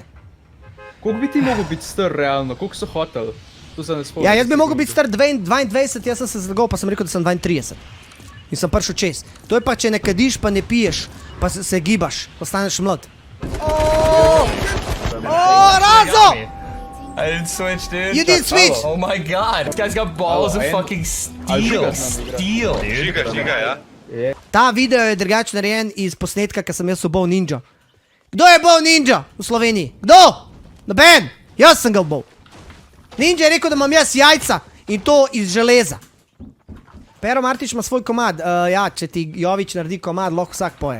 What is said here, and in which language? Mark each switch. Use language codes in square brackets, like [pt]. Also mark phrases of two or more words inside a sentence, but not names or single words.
[sl] Koliko bi ti mogel biti star realno, koliko so hotel? To se ne spomnim. Ja, jaz bi mogel biti star 22, jaz sem se zlagal, pa sem rekel, da sem 32. In sem prišel čez. To je pa, če ne kadiš, pa ne piješ, pa se gibaš, postaneš mlad. Razo! [en] I didn't switch, dude. You didn't switch! Oh my god. This guy's got balls of and- fucking steel. Steel, dude. [sl] Žiga, ja? Ta video je drugače narejen iz posnetka, ker sem jaz ubol ninja. Kdo je bol ninja v Sloveniji? Kdo? Noben! Jaz sem ga ubol. Ninja je rekel, da imam jaz jajca in to iz železa. Pero Martič ima svoj komad. Ja, če ti Jovič naredi komad, lahko vsak poje.